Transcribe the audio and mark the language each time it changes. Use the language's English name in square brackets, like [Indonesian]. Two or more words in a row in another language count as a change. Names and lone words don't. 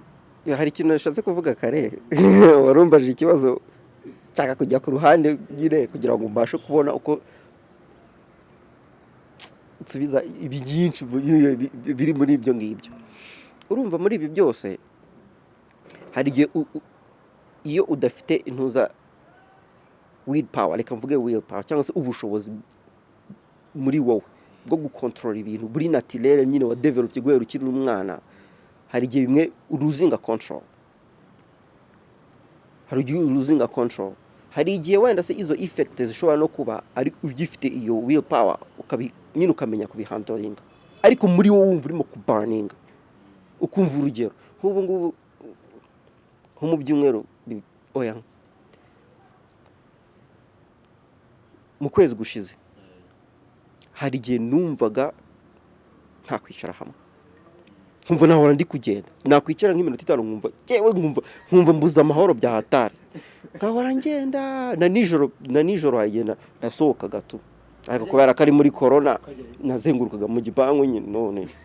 [Kinyarwanda] hari ikintu nashatse kuvuga kare warumbaje ikibazo nshaka kujya ku ruhande nyine kugira ngo mbashe kubona uko nsubiza ibi byinshi biri muri ibyo ngibyo urumva muri ibi byose hari igihe iyo udafite intuza [English] will power [Kinyarwanda] reka mvuge [English] will power [Kinyarwanda] cyangwa se ubushobozi muri wowe bwo gukontorora ibintu buri naturel nyine wa develop guhera ukiri umwana hari igihe bimwe [English] losing control [Kinyarwanda] hari igihe wenda se izo effect zishobora no kuba ari ugifite iyo [English] will power [Kinyarwanda] nyine ukamenya kubihandoringa ariko muri wowe wumva urimo kuburninga ukumva urugero nk'ubu ngubu nko mu byumweru mu kwezi gushize hari igihe numvaga nta kwicara hamwe nkumva nahora ndi kugenda nakwicara nk'iminota 5 nkumva mbuza amahoro bya hatari nkahora ngenda na nijoro hagenda nasohokaga tu ariko kubera ko ari muri corona nazengurukaga mu gipangu nyine none